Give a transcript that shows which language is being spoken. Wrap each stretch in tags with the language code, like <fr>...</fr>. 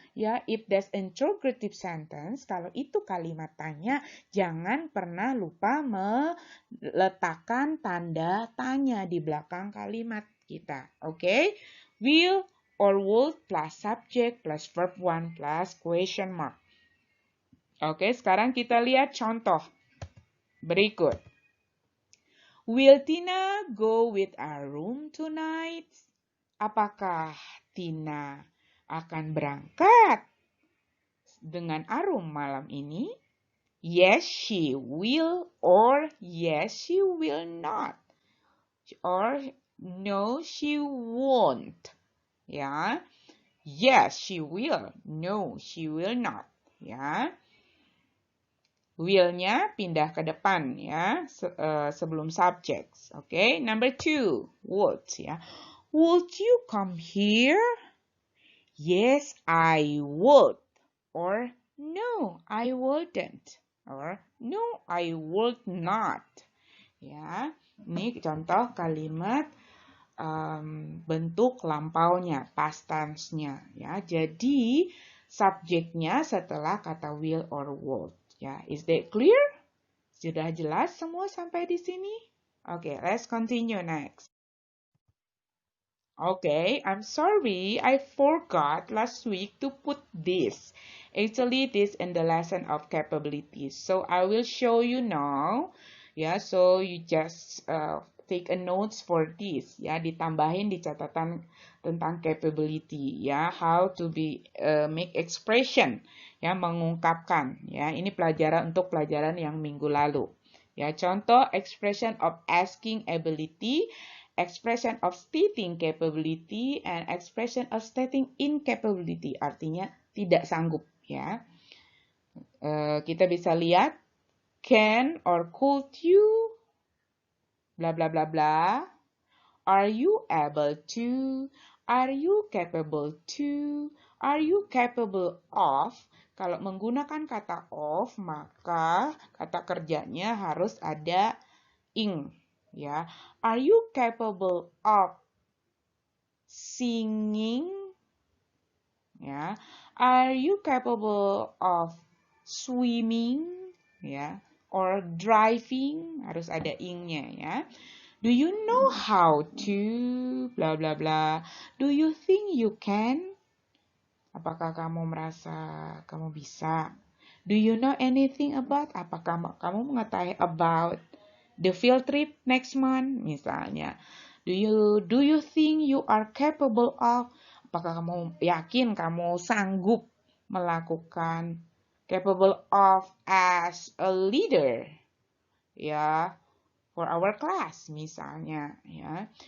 <id>Ya,</id> <en>if that's interrogative sentence,</en> <id>kalau itu kalimat tanya, jangan pernah lupa meletakkan tanda tanya di belakang kalimat kita. Oke?</id> <en>Will or would plus subject plus verb 1 plus question mark.</en> <id>Oke, sekarang kita lihat contoh berikut.</id> <en>Will Tina go with our room tonight?</en> <id>Apakah Tina akan berangkat dengan Arum malam ini?</id> <en>Yes, she will, or yes, she will not, or no, she won't. Ya, yes, she will, no, she will not.</en> <id>Ya, will-nya pindah ke depan ya, sebelum subjects.</id> <en>Okay, number 2, would ya. Would you come here? Yes, I would. Or no, I wouldn't. Or no, I would not.</en> <id>Ya, ini contoh kalimat bentuk lampaunya, past tense-nya. Ya, jadi subjeknya setelah kata will or would. Ya,</id> <en>is that clear?</en> <id>Sudah jelas semua sampai di sini?</id> <en>Okay, let's continue next. Okay, I'm sorry, I forgot last week to put this. Actually, this in the lesson of capabilities. So I will show you now. Ya, so you just take a notes for this.</en> <id>Ya, ditambahin di catatan tentang capability.</id> <en>Ya, how to be make expression. Ya,</en> <id>mengungkapkan. Ya, ini pelajaran untuk pelajaran yang minggu lalu. Ya, contoh</id> <en>expression of asking ability. Expression of stating capability and expression of stating incapability,</en> <id>artinya tidak sanggup ya. Kita bisa lihat</id> <en>can or could you bla bla bla bla. Are you able to? Are you capable to? Are you capable of?</en> <id>Kalau menggunakan kata of, maka kata kerjanya harus ada ing.</id> <en>Ya, are you capable of singing? Ya, are you capable of swimming? Ya, or driving,</en> <id>harus ada ingnya ya.</id> <en>Do you know how to bla bla bla? Do you think you can?</en> <id>Apakah kamu merasa kamu bisa?</id> <en>Do you know anything about?</en> <id>Apakah kamu mengetahui</id> <en>about the field trip next month</en> <id>misalnya?</id> <en>Do you think you are capable of?</en> <id>Apakah kamu yakin kamu sanggup melakukan</id> <en>capable of as a leader? Ya, for our class misalnya, ya.</en>